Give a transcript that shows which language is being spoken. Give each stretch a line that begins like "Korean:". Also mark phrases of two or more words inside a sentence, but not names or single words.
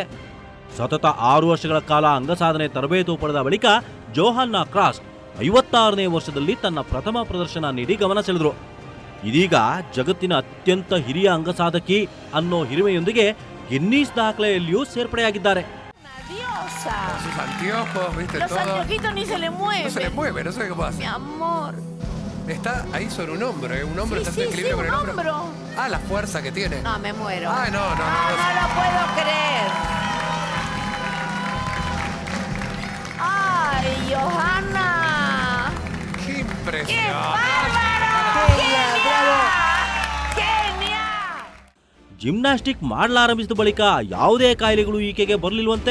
Kannada: ಸತತ 6 ವರ್ಷಗಳ ಕಾಲ ಅಂಗಸಾಧನೆ ತರಬೇತು ಪಡೆದ ಬಳಿಕ ಜೋಹಾನ್ನ ಕ್ರಾಸ್ಟ್ 56ನೇ ವರ್ಷದಲ್ಲಿ ತನ್ನ ಪ್ರಥಮ ಪ್ರದರ್ಶನ ನೀಡಿ ಗಮನ ಸೆಳೆದ್ರು. ಇದೀಗ ಜಗತ್ತಿನ ಅತ್ಯಂತ ಹಿರಿಯ ಅಂಗಸಾಧಕಿ ಅನ್ನೋ ಹಿರಿಮೆಯೊಂದಿಗೆ ಗಿನ್ನೀಸ್ ದಾಖಲೆಯಲ್ಲಿಯೂ ಸೇರ್ಪಡೆಯಾಗಿದ್ದಾರೆ.
Spanish: Sus anteojos, viste Los todo. anteojitos ni se le mueven. No se le mueve, no sé qué pasa. Mi amor. Está ahí sobre un hombro, ¿eh? Un hombro Sí, está sí, en equilibrio sí, con el un hombro. hombro. Ah, la fuerza que tiene. No, me muero. Ay, no. No lo puedo creer. Ay, Johanna. Qué ¡Qué impresionante. bárbaro! ¡Genial! ¡Genial!
Kannada: ಜಿಮ್ನಾಸ್ಟಿಕ್ ಮಾಡಲಾರಂಭಿಸಿದ ಬಳಿಕ ಯಾವುದೇ ಕಾಯಿಲೆಗಳು ಈಕೆಗೆ ಬರಲಿಲ್ವಂತೆ.